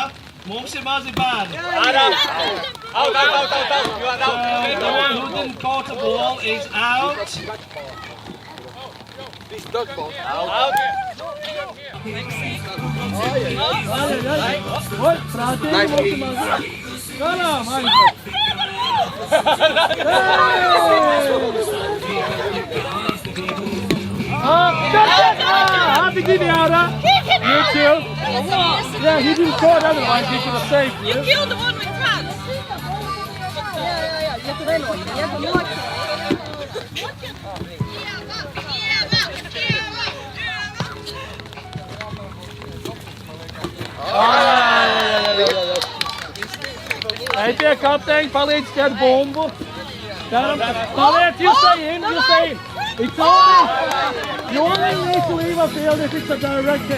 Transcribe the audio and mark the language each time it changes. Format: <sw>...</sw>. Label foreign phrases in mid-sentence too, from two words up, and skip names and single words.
<lv>Mums ir mazi bērni.</lv> <en>Out. You are out. The one who didn't caught the ball is out. This dog ball. Out.</en> <lv>Prātīgi mums ir mazi. Galā, maigi.</lv> <en>Happy Diviara! You too? Yeah, he didn't score otherwise, he should have saved you. You killed the one with crabs!</en> <lv>Ej pie kapteiņa, palīdz ķert bumbu. Paliec,</lv> <en>you stay in. It's only, you only need to leave a field if it's a direct hit.</en>